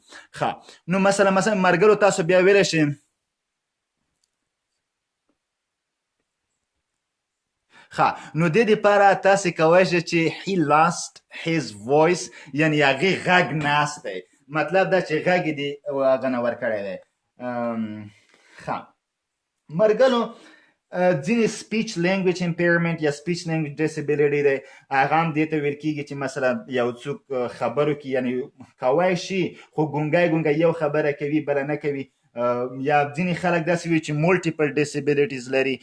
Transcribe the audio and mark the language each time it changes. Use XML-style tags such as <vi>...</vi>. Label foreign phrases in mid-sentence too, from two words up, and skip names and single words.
<ps>ښه نو مثلا ملګرو تاسو بیا ویلی شئ نو دې دپاره تاسې کولی شئ چې</ps> <en>he lost his voice</en> <ps>یعنې هغې غږ ناست دی مطلب دا چې غږ یې دې هغه نه ورکړی دی. ملګرو ځینې</ps> <en>speech language impairment</en> <ps>یا</ps> <en>speech language disability</en> <ps>دی هغه هم دې ته ویل کېږي چې مثلا یو څوک خبرو کې یعنې کوی شي خو ګونګی یو خبره کوي بله نه کوي یا ځینې خلک داسې وي چې</ps> <en>multiple disabilities</en> <ps>لري.</ps>